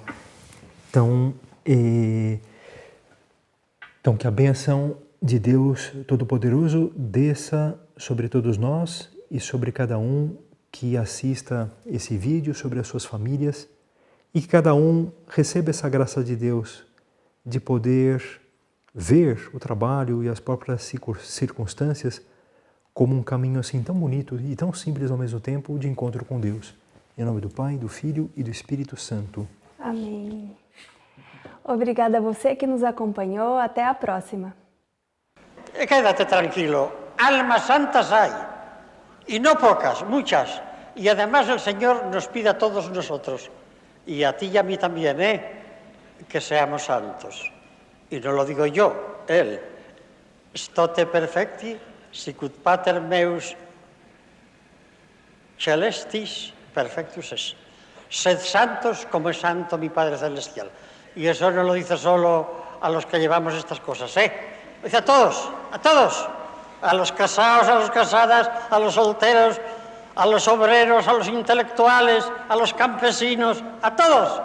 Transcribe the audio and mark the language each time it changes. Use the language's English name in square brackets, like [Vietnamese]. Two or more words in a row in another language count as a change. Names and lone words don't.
[Portuguese] Então que a bênção de Deus Todo-Poderoso desça sobre todos nós e sobre cada um que assista esse vídeo, sobre as suas famílias, e que cada um receba essa graça de Deus de poder ver o trabalho e as próprias circunstâncias como um caminho assim tão bonito e tão simples ao mesmo tempo de encontro com Deus. Em nome do Pai, do Filho e do Espírito Santo. Amém. Obrigada a você que nos acompanhou. Até a próxima. [Spanish] Quédate tranquilo, almas santas hay, y no pocas, muchas. Y además el Señor nos pide a todos nosotros, y a ti y a mí también, que seamos santos. Y no lo digo yo, Él. [Latin] Stote perfecti, sicut pater meus celestis perfectus es. [Spanish] Sed santos como es santo mi Padre Celestial. Y eso no lo dice solo a los que llevamos estas cosas, Lo dice a todos, a los casados, a las casadas, a los solteros, a los obreros, a los intelectuales, a los campesinos, a todos.